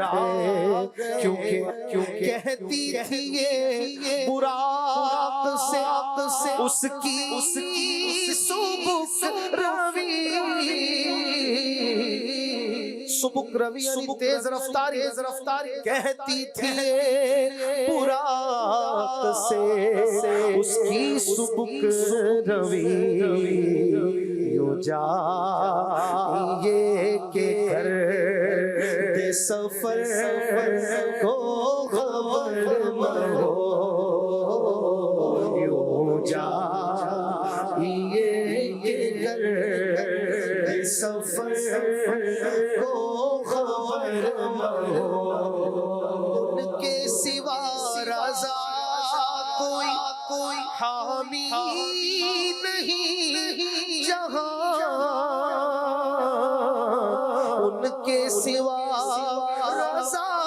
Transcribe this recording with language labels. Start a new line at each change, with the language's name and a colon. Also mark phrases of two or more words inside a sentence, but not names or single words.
Urdu: کیونکہ کہتی تھی یہ براق سے اس کی سبک روی، سبک روی یعنی تیز رفتاری، کہتی تھی براق سے اس کی سبک روی، یوں جائیے کہ کر دے سفر کو خبر نہ ہو، یوں جائیے کہ کر دے سفر کو خبر نہ ہو، ان کے سوا رضا کوئی حامی نہیں جہاں، ان کے سوا رضا